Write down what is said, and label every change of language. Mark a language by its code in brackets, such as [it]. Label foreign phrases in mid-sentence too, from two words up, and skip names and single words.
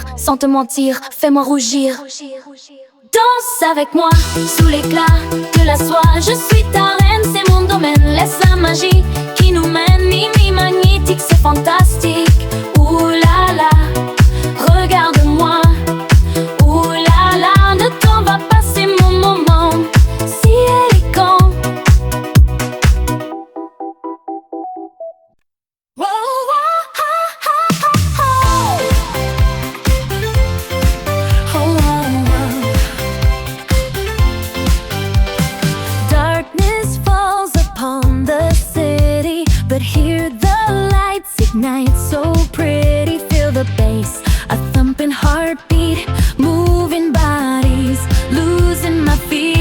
[fr] Sans te mentir, fais-moi rougir. Danse avec moi sous l'éclat de la soie, je suis ta reine, c'est mon domaine. Laisse la magie qui nous mène, minuit magnétique, c'est fantastique. Ouh là là, regarde-moi, ouh là là, le temps va passer, mon moment si élégant. Wow, wow, ha, ha, ha, ha. Oh, oh, oh. [en] Darkness falls upon the city, but here the lights ignite so pretty. Feel the bass, a thumping heartbeat, moving bodies, losing my feet.